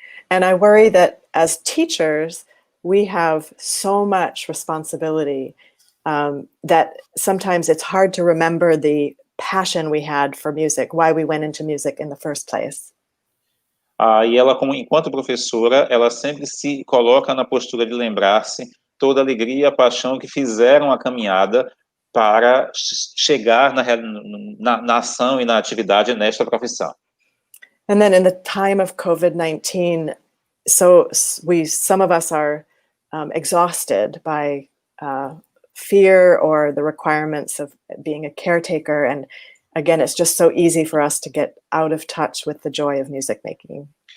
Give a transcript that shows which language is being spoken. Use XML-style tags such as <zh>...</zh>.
<en>And I worry that as teachers, we have so much responsibility that sometimes it's hard to remember the passion we had for music, why we went into music in the first place.</en> <pt>E ela, enquanto professora, ela sempre se coloca na postura de lembrar-se toda a alegria e a paixão que fizeram a caminhada para chegar na ação e na atividade nesta profissão.</pt> <en>And then in the time of COVID-19, so some of us are exhausted by fear or the requirements of being a caretaker. And again, it's just so easy for us to get out of touch with the joy of music making.</en>